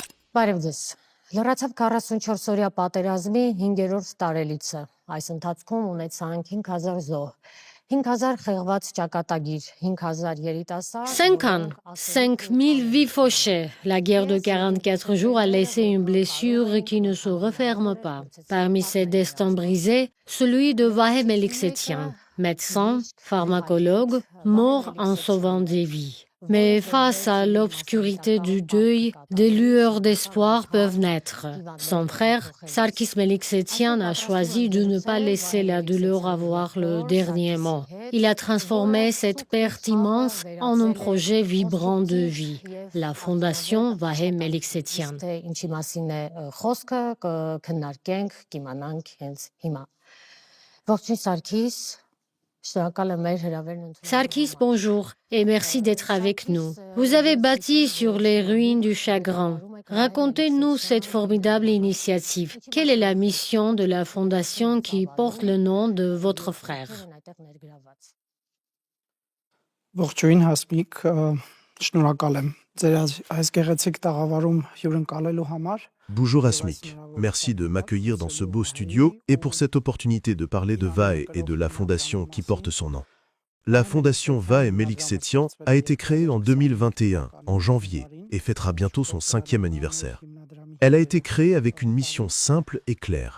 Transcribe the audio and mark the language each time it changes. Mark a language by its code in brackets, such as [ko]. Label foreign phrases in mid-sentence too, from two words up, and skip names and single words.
[hy] Բարև ձեզ։ Լրացավ 44-օրյա պատերազմի 5-րդ տարելիցը։ Այս ընթացքում ունեցանք 5000 զոհ, 5000 խեղված ճակատագիր, 5000 երիտասարդ, [fr] 5 ans, 5000 vies fauchées. La guerre de 44 jours a laissé une blessure qui ne se referme pas. Parmi ces destins brisés, celui de Vahe Meliksetyan, médecin, pharmacologue, mort en sauvant des vies. Mais face à l'obscurité du deuil, des lueurs d'espoir peuvent naître. Son frère, Sarkis Meliksetyan, a choisi de ne pas laisser la douleur avoir le dernier mot. Il a transformé cette perte immense en un projet vibrant de vie, la Fondation Vahe Meliksetyan. [hy] Ինչի մասին է խոսքը, կքննարկենք, կիմանանք հենց հիմա։ Ողջույն Սարգիս, շնորհակալ եմ մեր հրավերն ընդունել։ [fr] Sarkis, bonjour et merci d'être avec nous. Vous avez bâti sur les ruines du chagrin. Racontez-nous cette formidable initiative. Quelle est la mission de la fondation qui porte le nom de votre frère? [hy] Ողջույն հասմիկ, շնորհակալ եմ ձեր այս գեղեցիկ տաղավարում հյուրընկալելու համար։ [fr] Bonjour Asmik, merci de m'accueillir dans ce beau studio et pour cette opportunité de parler de Vahe et de la fondation qui porte son nom. La fondation Vahe Meliksetyan a été créée en 2021, en janvier, et fêtera bientôt son 5e anniversaire. Elle a été créée avec une mission simple et claire.